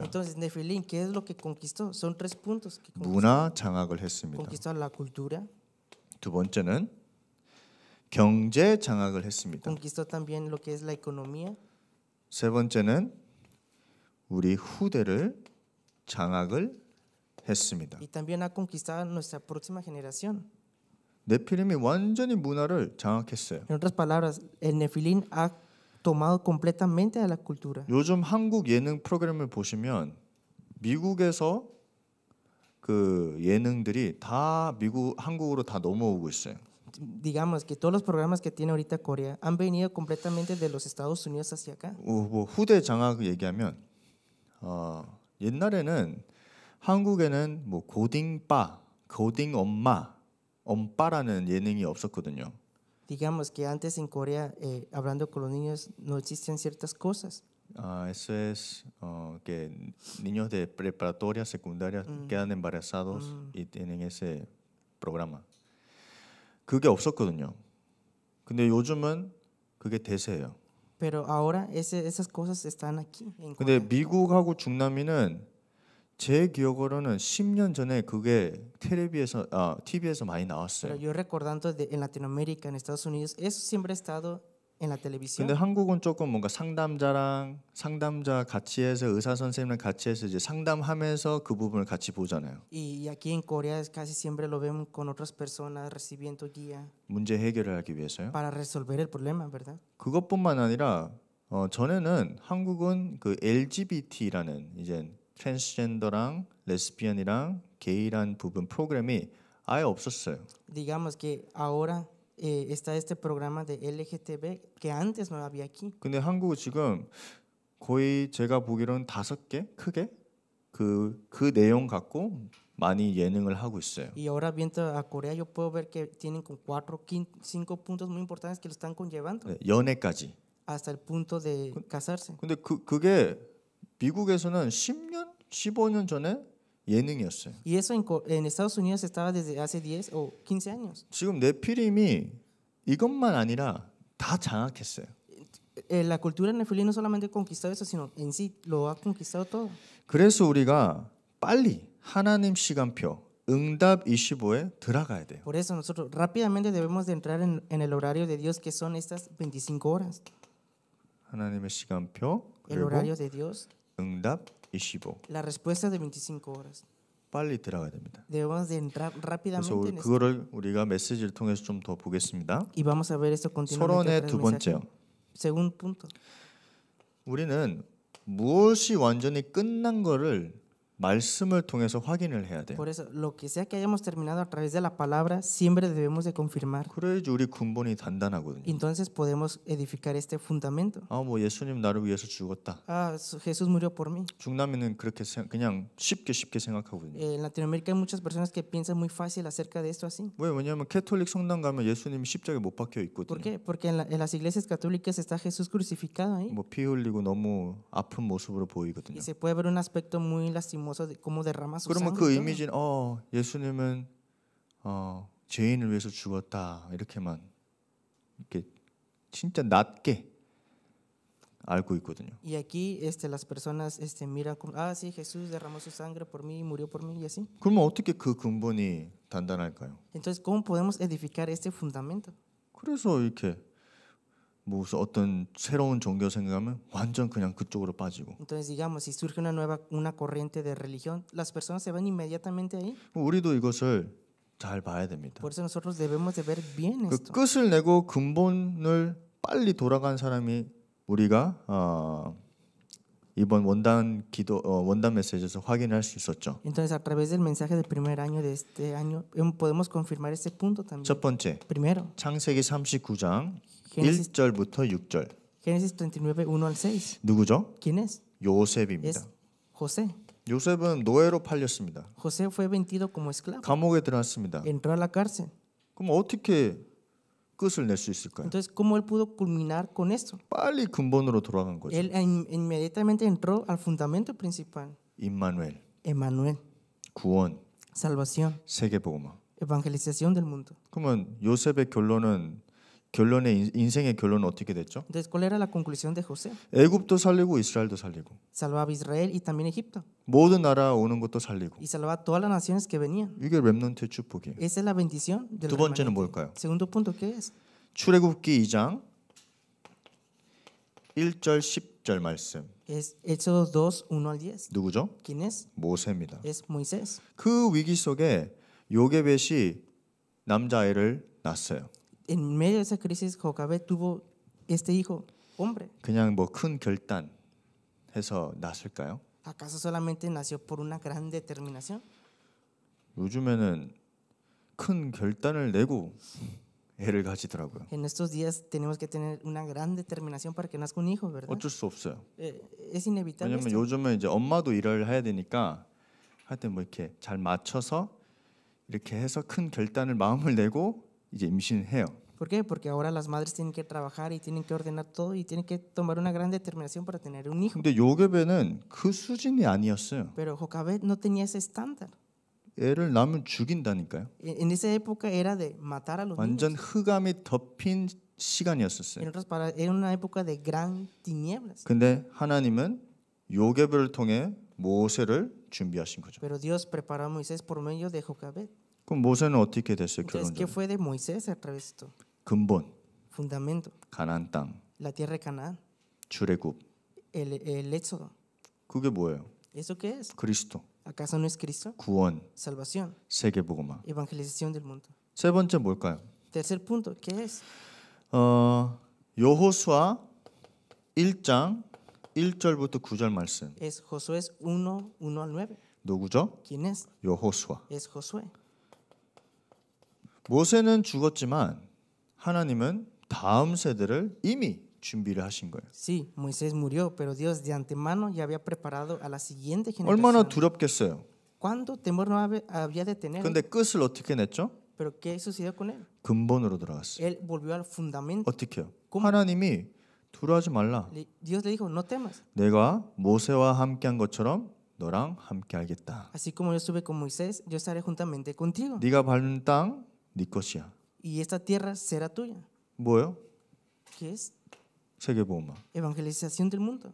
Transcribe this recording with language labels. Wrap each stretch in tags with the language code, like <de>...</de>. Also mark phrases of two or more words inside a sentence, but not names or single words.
<es>Entonces, Nefilim, ¿qué es lo que conquistó? Son 3 puntos que conquistó.</es> <ko>문화 장악을 했습니다.</ko> <es>Conquistó la cultura,</es> <ko>두 번째는 경제 장악을 했습니다.</ko> <es>conquistó también lo que es la economía,</es> <ko>세 번째는 우리 후대를 장악을 했습니다.</ko> <es>y también ha conquistado nuestra próxima generación.</es> <ko>네피림이 완전히 문화를 장악했어요.</ko> <es>En otras palabras, el Nefilim ha tomado completamente a la cultura.</es> <ko>요즘 한국 예능 프로그램을 보시면 미국에서 그 예능들이 다 한국으로 다 넘어오고 있어요.</ko> <es>Digamos que todos los programas que tiene ahorita Corea han venido completamente de los Estados Unidos hacia acá.</es> <ko>뭐 후대 장악 얘기하면 옛날에는 한국에는 뭐 고딩 엄빠라는 예능이 없었거든요.</ko> <es>Digamos que antes en Corea, hablando con los niños, no existían ciertas cosas. Eso es que niños de preparatoria, secundaria quedan embarazados y tienen ese programa.</es> <ko>그게 없었거든요. 근데 요즘은 그게 대세예요.</ko> <es>Pero ahora esas cosas están aquí en</es> <ko>근데</ko> <es>Corea.</es> <ko>미국하고 중남미는 제 기억으로는 10년 전에 그게 TV에서 많이</ko> <es>Pero</es> <ko>나왔어요.</ko> <es>yo recordando en Latinoamérica, en Estados Unidos, eso siempre ha estado en la televisión.</es> <ko>근데 한국은 조금 뭔가 상담자 같이 해서 의사 선생님이랑 같이 해서 이제 상담하면서 그 부분을 같이 보잖아요.</ko> <es>Y aquí en Corea casi siempre lo vemos con otras personas recibiendo guía</es> <ko>문제 해결을 하기 위해서요.</ko> <es>para resolver el problema, ¿verdad?</es> <ko>그것뿐만 아니라 전에는 한국은 그 LGBT라는 이제 트랜스젠더랑 레스비언이랑 게이란 부분 프로그램이 아예 없었어요.</ko> <es>Digamos que ahora está este programa de LGTB que antes no había aquí.</es> <ko>근데 한국은 지금 거의 제가 보기로는 5개 크게 그 내용 갖고 많이 예능을 하고 있어요.</ko> <es>Y ahora viendo a Corea yo puedo ver que tienen con 5 puntos muy importantes que lo están conllevando</es> <ko>네, 연애까지.</ko> <es>hasta el punto de casarse.</es> <ko>근데 그게 미국에서는 10년, 15년 전에 예능이었어요.</ko> <es>Y eso en Estados Unidos estaba desde hace 10 o 15 años.</es> <ko>지금 네피림이 이것만 아니라 다 장악했어요.</ko> <es>La cultura nefelí no solamente conquistó eso, sino en sí lo ha conquistado todo.</es> <ko>그래서 우리가 빨리 하나님 시간표 응답 25에 들어가야 돼요.</ko> <es>Por eso nosotros rápidamente debemos de entrar en el horario de Dios, que son estas 25 horas.</es> <ko>하나님의 시간표</ko> <es>El</es> <ko>그리고</ko> <es>horario de Dios,</es> <ko>응답 25</ko> <es>la respuesta de 25 horas.</es> <ko>빨리 들어가야 됩니다.</ko> <es>Debemos de entrar</es> <ko>그래서</ko> <es>rápidamente en esto.</es> <ko>그거를 우리가 메시지를 통해서 좀 더 보겠습니다.</ko> <es>Y vamos a ver esto continuamente.</es> <ko>서론의</ko> <es>a través</es> <ko>두</ko> <es>del mensaje.</es> <ko>번째요.</ko> <es>Segundo punto.</es> <ko>우리는 무엇이 완전히 끝난 거를 말씀을 통해서 확인을 해야 돼요.</ko> <es>Por eso, lo que sea que hayamos terminado a través de la palabra, siempre debemos de confirmar.</es> <ko>그래야지 우리 근본이 단단하거든요.</ko> <es>Entonces podemos edificar este fundamento.</es> <ko>뭐 예수님 나를 위해서 죽었다.</ko> <es>Jesús murió por mí.</es> <ko>중남미는 그렇게 그냥 쉽게 생각하거든요.</ko> <es>En Latinoamérica hay muchas personas que piensan muy fácil acerca de esto así.</es> <ko>왜냐하면 캐톨릭 성당 가면 예수님이 십자가에 못 박혀</ko> <es>¿Por</es> <ko>있거든요.</ko> <es>qué? Porque en las iglesias católicas está Jesús crucificado ahí.</es> <ko>피 흘리고 너무 아픈 모습으로 보이거든요.</ko> <es>Y se puede ver un aspecto muy lastimoso de cómo derrama su</es> <ko>그러면</ko> <es>sangre.</es> <ko>그</ko> <es>y todo.</es> <ko>이미지는 예수님은 죄인을 위해서 죽었다 이렇게만 이렇게 진짜 낮게 알고 있거든요.</ko> <es>Y aquí las personas miran como, sí, Jesús derramó su sangre por mí, murió por mí y así.</es> <ko>그러면 어떻게 그 근본이 단단할까요?</ko> <es>Entonces, ¿cómo podemos edificar este fundamento?</es> <ko>그래서 이렇게 무슨 어떤 새로운 종교 생각하면 완전 그냥 그쪽으로 빠지고</ko> <es>Entonces, digamos, si surge una corriente de religión, las personas se van inmediatamente ahí.</es> <ko>우리도 이것을 잘 봐야 됩니다.</ko> <es>Por eso nosotros debemos de ver bien</es> <ko>그</ko> <es>esto.</es> <ko>끝을 내고 근본을 빨리 돌아간 사람이 우리가 이번 원단 메시지에서 확인할 수 있었죠.</ko> <es>Entonces, a través del mensaje del primer año de este año, podemos confirmar este punto también.</es> <ko>첫 번째,</ko> <es>Primero,</es> <ko>창세기 39장</ko> <es>Génesis</es> <ko>1절부터 6절.</ko> <es>Génesis 39, 1 al 6.</es> <ko>누구죠?</ko> <es>¿Quién es?</es> <ko>요셉입니다.</ko> <es>Es José.</es> <ko>요셉은 노예로 팔렸습니다.</ko> <es>José fue vendido como esclavo.</es> <ko>감옥에 들어갔습니다.</ko> <es>Entró a la cárcel.</es> <ko>그럼 어떻게 끝을 낼 수 있을까요?</ko> <es>Entonces, ¿cómo él pudo culminar con esto?</es> <ko>빨리 근본으로 돌아간 거죠.</ko> <es>Él inmediatamente entró al fundamento principal.</es> <ko>임마누엘,</ko> <es>Emmanuel,</es> <ko>구원,</ko> <es>salvación,</es> <ko>세계복음화.</ko> <es>evangelización del mundo.</es> <ko>그러면 요셉의 인생의 결론은 어떻게 됐죠?</ko> <es>Entonces, ¿cuál era la conclusión de José?</es> <ko>애굽도 살리고 이스라엘도 살리고</ko> <es>Salvaba a Israel y también Egipto.</es> <ko>모든 나라 오는 것도 살리고</ko> <es>Y salvaba a todas las naciones que venían.</es> <ko>이게 렘넌트의 축복이에요.</ko> <es>Esa es la bendición del</es> <ko>두 번째는</ko> <es>remanente.</es> <ko>뭘까요?</ko> <es>Segundo punto, ¿qué es?</es> <ko>출애굽기 2장 1절 10절 말씀.</ko> <es>Es Éxodo 2, 1 al 10.</es> <ko>누구죠?</ko> <es>¿Quién es?</es> <ko>모세입니다.</ko> <es>Es Moisés.</es> <ko>그 위기 속에 요게벳이 남자아이를 낳았어요.</ko> <es>En medio de esa crisis, Jocabed tuvo este hijo, hombre.</es> <ko>그냥 큰 결단 해서 낳았을까요?</ko> <es>¿Acaso solamente nació por una gran determinación?</es> <ko>요즘에는 큰 결단을 내고 애를 가지더라고요.</ko> <es>En estos días tenemos que tener una gran determinación para que nazca un hijo, ¿verdad?</es> <ko>어쩔 수 없어요.</ko> <es>Es inevitable</es> <ko>왜냐면</ko> <es>esto.</es> <ko>요즘은 이제 엄마도 일을 해야 되니까 하여튼 이렇게 잘 맞춰서 이렇게 해서 큰 결단을 마음을 내고 이제 임신을 해요.</ko> <es>¿Por qué? Porque ahora las madres tienen que trabajar y tienen que ordenar todo y tienen que tomar una gran determinación para tener un hijo.</es> <ko>근데 요게벳은 그 수준이 아니었어요.</ko> <es>Pero Jocabed no tenía ese estándar.</es> <ko>애를 낳으면 죽인다니까요.</ko> <es>En esa época era de matar a los</es> <ko>완전</ko> <es>niños.</es> <ko>흑암이 덮인 시간이었었어요.</ko> <es>En otras palabras, era una época de gran tinieblas.</es> <ko>근데 하나님은 요괴별을 통해 모세를 준비하신 거죠.</ko> <es>Pero Dios preparó a Moisés por medio de Jocabet.</es> <ko>그럼 모세는 어떻게 됐어요?</ko> <es>Entonces, ¿qué</es> <ko>결론적으로</ko> <es>fue de Moisés a través de esto?</es> <ko>근본,</ko> <es>Fundamento,</es> <ko>가나안 땅,</ko> <es>la tierra de Canaán,</es> <ko>출애굽.</ko> <es>el éxodo.</es> <ko>그게 뭐예요?</ko> <es>¿Eso qué es?</es> <ko>그리스도,</ko> <es>¿Acaso no es Cristo?</es> <ko>구원,</ko> <es>Salvación,</es> <ko>세계복음화.</ko> <es>evangelización del mundo.</es> <ko>세 번째 뭘까요?</ko> <es>Tercer punto, ¿qué es?</es> <ko>여호수아 1장 1절부터 9절 말씀.</ko> <es>Es Josué 1, 1 al 9.</es> <ko>누구죠?</ko> <es>¿Quién es?</es> <ko>여호수아.</ko> <es>Es Josué.</es> <ko>모세는 죽었지만 하나님은 다음 세대를 이미 준비를 하신 거예요.</ko> <es>Sí, Moisés murió, pero Dios de antemano ya había preparado a la siguiente</es> <ko>얼마나</ko> <es>generación.</es> <ko>두렵겠어요.</ko> <es>¿Cuánto temor no había de tener?</es> <ko>근데 끝을 어떻게 냈죠?</ko> <es>Pero ¿qué sucedió con él?</es> <ko>근본으로 들어갔어요.</ko> <es>Él volvió al fundamento.</es> <ko>어떻게요?</ko> <es>¿Cómo?</es> <ko>하나님이 두려워하지 말라.</ko> <es>Dios le dijo, no temas.</es> <ko>내가 모세와 함께한 것처럼 너랑 함께하겠다.</ko> <es>Así como yo estuve con Moisés, yo estaré juntamente contigo.</es> <ko>네가 밟는 땅 네 것이야.</ko> <es>Y esta tierra será tuya.</es> <ko>뭐예요?</ko> <es>¿Qué es?</es> <ko>세계복음화.</ko> <es>Evangelización del mundo.</es>